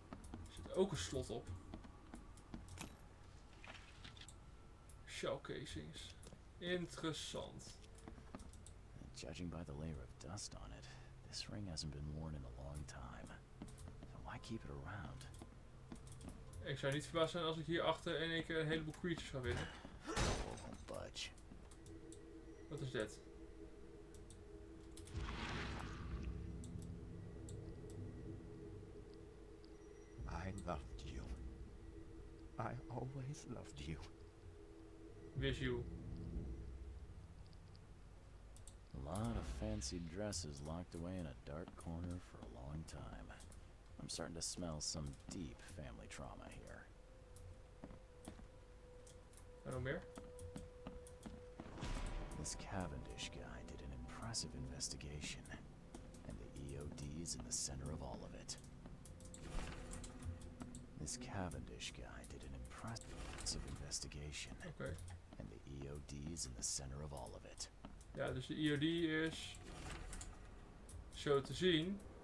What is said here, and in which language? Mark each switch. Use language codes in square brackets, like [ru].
[nl] Er zit ook een slot op. [en] Shell casings. [nl] Interessant. [en] Judging by the layer of dust on it, this ring hasn't been worn in a long time. So why keep it around? [nl] Ik zou niet verbaasd zijn als ik hier achter in één keer een heleboel creatures ga winnen. [en] The door won't budge. [nl] Wat is dit? [en] I loved you. I always loved you. Visual. A lot of fancy dresses locked away in a dark corner for a long time. I'm starting to smell some deep family trauma here. [nl] En nog meer? [en] This Cavendish guy did an impressive investigation, and the EOD's in the center of all of it. This Cavendish guy did an impressive investigation, [nl] Oké. [en] and the EOD's in the center of all of it. [nl] Ja, dus de EOD is zo te zien.